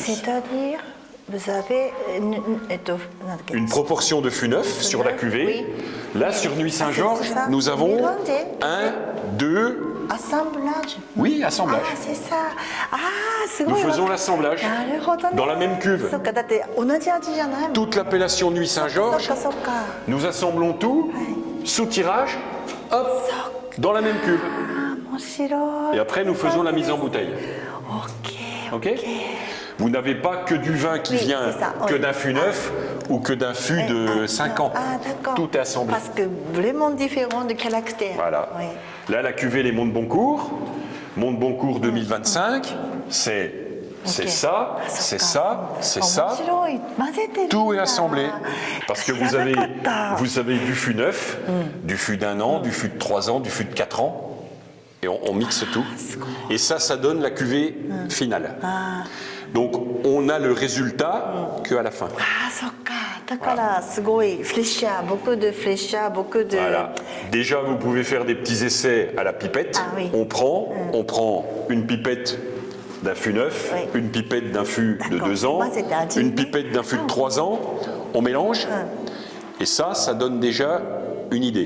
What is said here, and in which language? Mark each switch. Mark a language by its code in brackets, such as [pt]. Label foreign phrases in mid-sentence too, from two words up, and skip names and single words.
[fr] C'est-à-dire, vous avez Une proportion de fût neuf sur la cuvée. Oui. Là, sur Nuit Saint-Georges, c'est ça. nous avons Mélangé. 1, 2, assemblage. oui, assemblage. Ah, c'est ça. Ah, c'est Nous faisons l'assemblage dans la même cuve. [ja] そっか、だって同じ味じゃないもん。 [fr] Toute l'appellation Nuit [ja] そっ [fr] Saint-Georges, [ja] かそっか。 [fr] nous assemblons tout, sous tirage, hop, dans la même cuve. [ja] あ、面白い。 [fr] Et après, nous faisons la mise en bouteille. Ok. Ok. Vous n'avez pas que du vin qui Oui, vient c'est ça, que oui. d'un fût neuf ou que d'un fût de 5 ans. Ah, d'accord. Tout est assemblé. Parce que vraiment différent de caractère. Voilà. Oui. Là, la cuvée Les Monts de Boncourt. Monts de Boncourt 2025, c'est Ok. ça, Ah, c'est [ja] そっか。 [fr] ça, c'est [ja] 面 [fr] ça. [ja] 白い。混ぜてるんだ。 [fr] Tout est assemblé. Parce que vous avez, [ja] 知らなかった。 [fr] vous avez du fût neuf, du fût d'1 an, du fût de 3 ans, du fût de 4 ans. Et on mixe tout. Et ça donne la cuvée finale. Donc, on a le résultat qu'à la fin. [ja] あ、そっか。だからすごいフレッシャー、 [fr] beaucoup de fraîcheur, beaucoup de. Voilà. Déjà, vous pouvez faire des petits essais à la pipette. Ah oui. On prend une pipette d'un fût neuf, Oui. une pipette d'un fût de D'accord. 2 ans, Moi, c'était un une gin. pipette d'un fût de 3 ans. On mélange. Et ça donne déjà une idée.